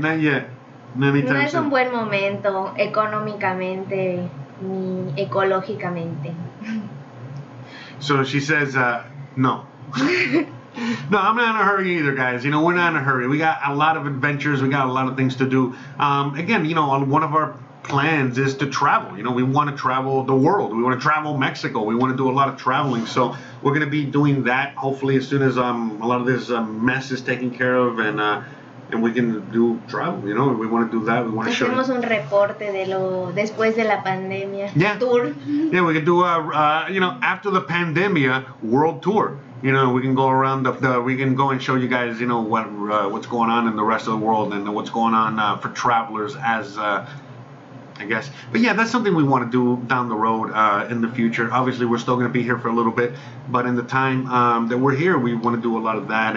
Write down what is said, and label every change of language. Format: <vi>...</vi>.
<es>No es un buen momento económicamente ni ecológicamente.</es> <en>So she says, no. No, I'm not in a hurry either, guys. We're not in a hurry. We got a lot of adventures. We got a lot of things to do. Again, one of our plans is to travel. We want to travel the world. We want to travel Mexico. We want to do a lot of traveling. So we're going to be doing that hopefully as soon as a lot of this mess is taken care of and we can do travel. We want to do that. We want to show.</en> <es>Hacemos un reporte de lo después de la pandemia.</es> <en>Yeah. Tour. Yeah, we can do after the pandemia world tour. We can go around we can go and show you guys, what's going on in the rest of the world and what's going on for travelers as I guess. But yeah, that's something we want to do down the road in the future. Obviously, we're still going to be here for a little bit, but in the time that we're here, we want to do a lot of that.</en>